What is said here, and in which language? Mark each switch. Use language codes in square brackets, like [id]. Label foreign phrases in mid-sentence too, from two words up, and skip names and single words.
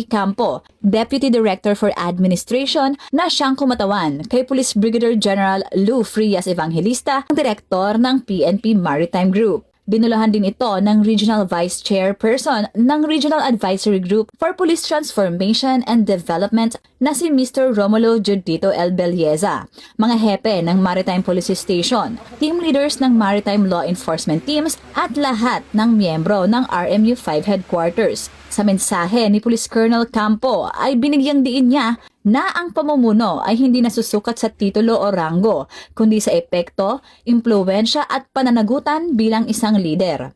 [tl] Campo, Deputy Director for Administration, na siyang kumatawan kay Police Brigadier General Lou Frias Evangelista, ang Direktor ng PNP Maritime Group. Dinulahan din ito ng Regional Vice Chairperson ng Regional Advisory Group for Police Transformation and Development na si Mr. Romulo Judito L. Belleza, mga hepe ng Maritime Police Station, team leaders ng Maritime Law Enforcement Teams at lahat ng miyembro ng RMU5 Headquarters. Sa mensahe ni Police Colonel Campo ay binigyang diin niya na ang pamumuno ay hindi nasusukat sa titulo o ranggo, kundi sa epekto, impluwensya at pananagutan bilang isang leader.